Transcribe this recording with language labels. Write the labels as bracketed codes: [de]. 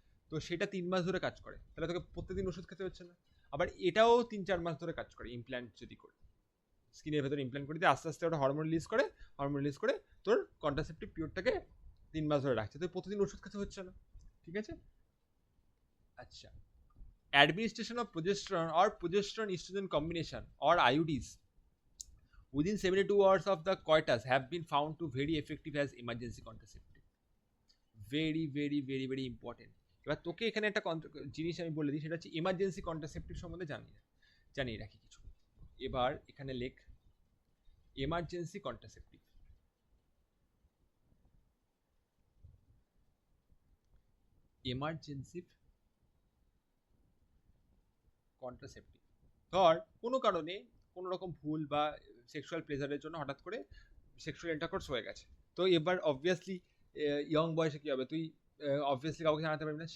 [bn] তো সেটা 3 মাস ধরে কাজ করে, তাহলে তোকে প্রত্যেকদিন ওষুধ খেতে হচ্ছে না। আবার এটাও 3-4 মাস ধরে কাজ করে, ইমপ্ল্যান্ট যদি করে, স্কিনের ভেতরে ইমপ্ল্যান্ট করে দিয়ে আস্তে আস্তে ওটা হরমোন রিলিজ করে তোর কন্ট্রাসেপটিভ পিরিয়ডটাকে 3 মাস ধরে রাখছে, তো প্রতিদিন ওষুধ খেতে হচ্ছে না, ঠিক আছে। [en] আচ্ছা, administration of progesterone or progesterone estrogen combination or IUDs within 72 hours of the coitus have been found to very effective as emergency contraceptive. Very very very very important. [bn] এবার তোকে এখানে একটা জিনিস আমি বলে দিই, সেটা হচ্ছে ইমার্জেন্সি কন্ট্রাসেপটিভ সম্বন্ধে জানিয়ে রাখি কিছু। এবার এখানে লেখ এমার্জেন্সি কন্ট্রাসেপটিভ। এমার্জেন্সি কন্ট্রাসেপটিভ, ধর কোনো কারণে কোনো রকম ভুল বা সেক্সুয়াল প্লেজারের জন্য হঠাৎ করে সেক্সুয়াল ইন্টারকোর্স হয়ে গেছে, তো এবার অবভিয়াসলি ইয়ং বয়সে কী হবে, তুই অবভিয়াসলি কাউকে জানাতে পারবি না।